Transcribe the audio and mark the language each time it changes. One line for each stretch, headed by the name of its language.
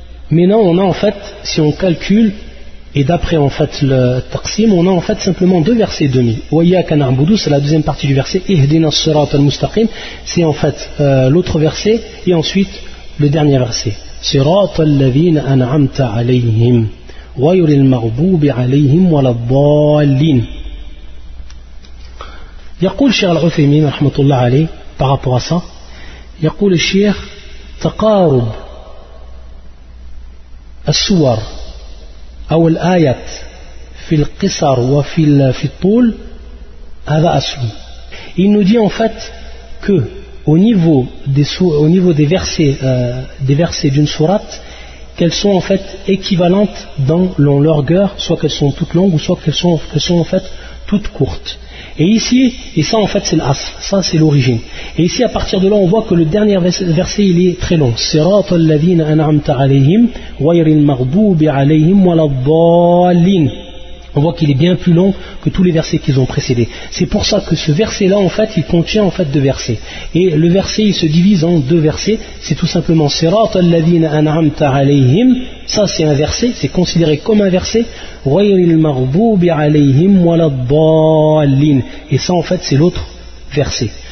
French: Maintenant on a en fait, si on calcule et d'après en fait le taqsim, on a en fait simplement deux versets et demi.
Arabic: وَيَّاكَ نَعْبُدُ,
French: c'est la deuxième partie du verset.
Arabic: اِهْدِنَا الصِّرَاطَ الْمُسْتَقِيمَ,
French: c'est en fait l'autre verset et ensuite le dernier verset.
Arabic: صِرَاطَ الَّذِينَ أَنْعَمْتَ عَلَيْهِمْ غير المغضوب عليهم ولا الضالين. يقول شيخ العثيمين رحمة الله عليه
French: par rapport à ça,
Arabic: يقول الشيخ تقارب السور أو الآيات في القصر وفي الطول هذا أسلم.
French: Il nous dit en fait que au niveau des versets d'une sourate, qu'elles sont en fait équivalentes dans leur longueur, soit qu'elles sont toutes longues ou soit qu'elles sont en fait toutes courtes. Et ici, et ça en fait c'est l'as, ça c'est l'origine. Et ici à partir de là on voit que le dernier verset il est très long.
Arabic: صراط الذين أنعمت عليهم غير المغضوب عليهم ولا الضالين.
French: On voit qu'il est bien plus long que tous les versets qu'ils ont précédés. C'est pour ça que ce verset-là, en fait, il contient en fait deux versets. Et le verset, il se divise en deux versets. C'est tout simplement «
Arabic: Sirat al-ladhina an'amta alayhim
French: » Ça, c'est un verset. C'est considéré comme un verset. «
Arabic: Ghayril maghdoubi alayhim waladh-dhallin
French: » Et ça, en fait, c'est l'autre verset.